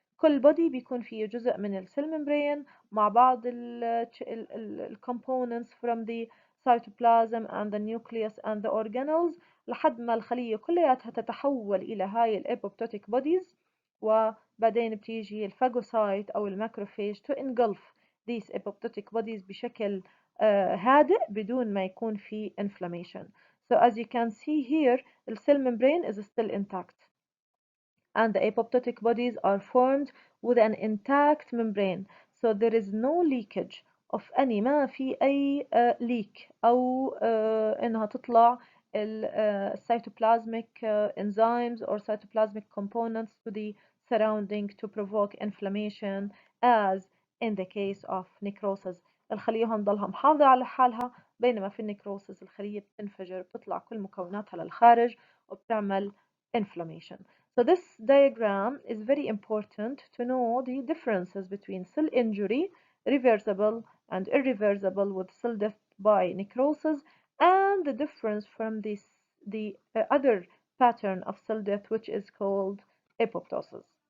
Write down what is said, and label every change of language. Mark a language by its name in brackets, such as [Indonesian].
[Arabic] كل body بيكون فيه جزء من السيل ممبرين مع بعض ال [English] components from the cytoplasm and the nucleus and the organelles، [Arabic] لحد ما الخلية كلياتها تتحول إلى هاي ال apoptotic bodies، وبعدين بتيجي الفاجوسايت أو الماكروفاج [English] to engulf these apoptotic bodies [Arabic] بشكل هادئ بدون ما يكون في inflammation. [English] So as you can see here, the cell membrane is still intact, and the apoptotic bodies are formed with an intact membrane. So there is no leakage of any، [Arabic] ما في أي leak أو إنها تطلع [English] cytoplasmic enzymes or cytoplasmic components to the surrounding to provoke inflammation as in the case of necrosis. [Arabic] الخلية هون ضلها محافظة على حالها، بينما في النكروسس الخلية بتنفجر، بتطلع كل مكوناتها للخارج وبتعمل inflammation. [English] So this diagram is very important to know the differences between cell injury, reversible and irreversible with cell death by necrosis, and the difference from the other pattern of cell death, which is called apoptosis.